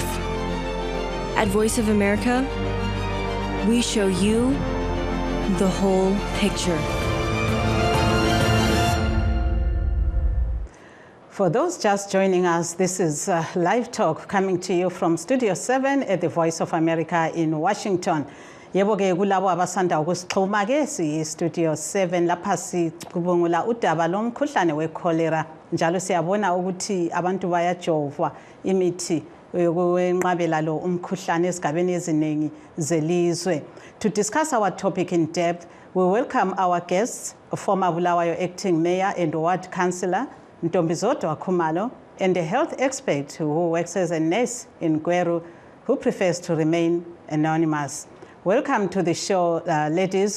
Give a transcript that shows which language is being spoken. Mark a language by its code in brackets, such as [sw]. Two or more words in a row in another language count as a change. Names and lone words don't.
[en] At Voice of America, we show you the whole picture. For those just joining us, this is Live Talk coming to you from Studio 7 at the Voice of America in Washington. [nd] Yebo ke kulabo abasanda ukusixhuma ke si Studio 7 lapha sicubungula udaba lomkhuhlane we-cholera. Njalo siyabona ukuthi abantu bayajovwa imithi yokunqabela lo umkhuhlane esigabeni eziningi zelizwe. [en] To discuss our topic in depth, we welcome our guests, former Bulawayo acting mayor and ward councillor Ntombizodwa Khumalo, and a health expert who works as a nurse in Gweru, who prefers to remain anonymous. Welcome to the show, ladies.